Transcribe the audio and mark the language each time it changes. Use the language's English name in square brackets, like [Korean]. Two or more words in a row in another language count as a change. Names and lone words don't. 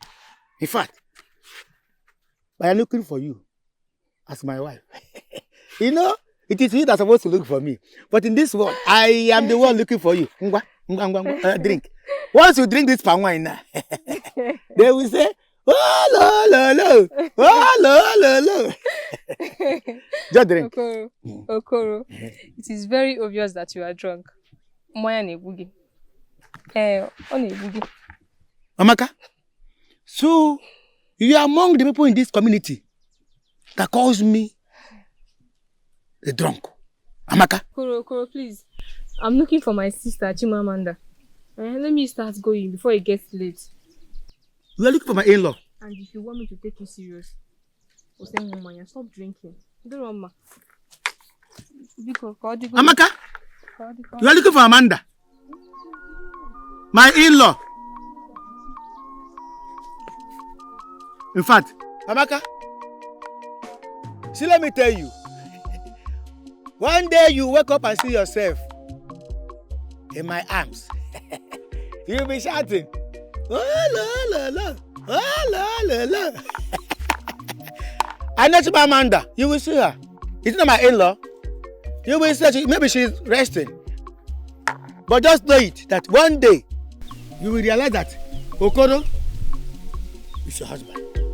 [English] In fact, I am looking for you as my wife. You know, it is you that's supposed to look for me. But in this world, I am the one looking for you. Drink. Once you drink this palm wine now, they will say, oh, lo, lo, lo. Oh, lo, lo, lo. Just drink. Okoro, it is very obvious that you are drunk. Amaka, so you are among the people in this community that calls me a drunk. Amaka? Okoro, please. I'm looking for my sister, Chimamanda. Let me start going before it gets late. You are looking for my in-law? And if you want me to take you serious, stop drinking. Amaka? You are looking for Amanda? My in-law? In fact, Amaka, see, let me tell you. One day you wake up and see yourself in my arms. You'll be shouting, oh, la, la, la. Oh, la, la, la. I know Amanda. You will see her. It's not my in-law. You will see maybe she's resting. But just know it that one day you will realize that Okoro is your husband.